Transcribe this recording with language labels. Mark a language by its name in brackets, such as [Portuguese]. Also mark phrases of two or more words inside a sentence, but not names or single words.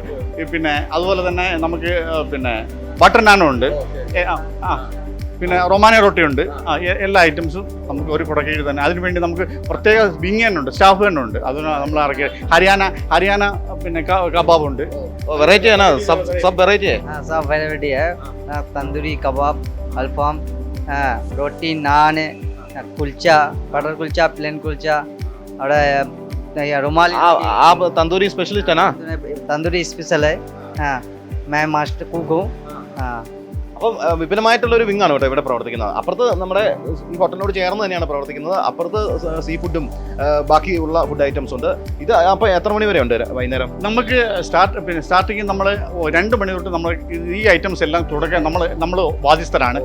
[Malayalam] പിന്നെ അതുപോലെ തന്നെ നമുക്ക് പിന്നെ ബട്ടർ നാനും ഉണ്ട്, പിന്നെ റൊമാനിയ റൊട്ടിയുണ്ട്. എല്ലാ ഐറ്റംസും നമുക്ക് ഒരു കുടക്കീഴിൽ തന്നെ. അതിനുവേണ്ടി നമുക്ക് പ്രത്യേക വിങ് തന്നെ ഉണ്ട്, സ്റ്റാഫ് തന്നെ ഉണ്ട്. അതിന് നമ്മൾ ഇറക്കിയ ഹരിയാന പിന്നെ കബാബ് ഉണ്ട്. വെറൈറ്റി ആണ്, സബ് വെറൈറ്റി [Hindi] सब वेराइटी है, तंदूरी कबाब, अल्फाम, रोटी, नान, कुलचा, बटर कुलचा, प्लेन कुलचा और रुमाली। आप तंदूरी स्पेशलिस्ट है ना? तंदूरी स्पेशल है। हाँ, मैं मास्टर कुक हूँ। हाँ, [Malayalam] അപ്പം വിപുലമായിട്ടുള്ള ഒരു വിങ്ങാണ് കേട്ടോ ഇവിടെ പ്രവർത്തിക്കുന്നത്. അപ്പുറത്ത് നമ്മുടെ ഈ ഹോട്ടലിനോട് ചേർന്ന് തന്നെയാണ് പ്രവർത്തിക്കുന്നത്. അപ്പുറത്ത് സീ ഫുഡും ബാക്കിയുള്ള ഫുഡ് ഐറ്റംസ് ഉണ്ട്. ഇത് അപ്പോൾ എത്ര മണി വരെ ഉണ്ട് വൈകുന്നേരം? നമുക്ക് സ്റ്റാർട്ടിങ് നമ്മൾ 2 മണി തൊട്ട് നമ്മൾ ഈ ഐറ്റംസ് എല്ലാം തുടക്കാൻ നമ്മൾ ബാധ്യസ്ഥരാണ്.